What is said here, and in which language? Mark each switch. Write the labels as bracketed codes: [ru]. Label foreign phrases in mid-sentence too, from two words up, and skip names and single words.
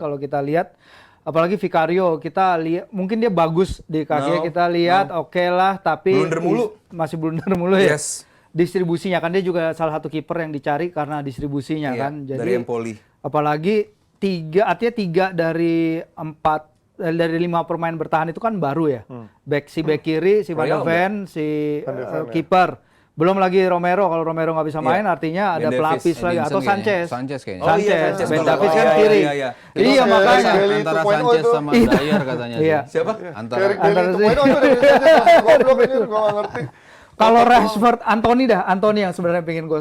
[id] Kalau kita lihat, apalagi Vicario, kita lihat mungkin dia bagus di kaki kita lihat oke lah, tapi Blunder mulu. masih blunder mulu ya. Yes. Distribusinya kan dia juga salah satu kiper yang dicari karena distribusinya Iya, kan. Jadi dari Empoli. apalagi artinya 3 dari 4 dari 5 pemain bertahan itu kan baru ya. Back kiri, si Van de Royal Ven, si Van de Ven, ya. kiper. Belum lagi Romero, kalau Romero nggak bisa main artinya ada Ben Davies, pelapis lagi atau Edinson kayaknya. Sanchez. Sanchez kayaknya. Oh, iya, Sanchez, Sanchez Ben betul. Davies Oh, kan iya, kiri. iya, iya. Iya Itu makanya. Bailey Antara 2.0 Sanchez itu. sama Dyer katanya. Iya. sih. Siapa? Antara Eric Bailey Antara- 2.0 itu dari Sanchez goblok ini gue nggak ngerti. Kalau Rashford, Anthony yang sebenarnya pengen gue.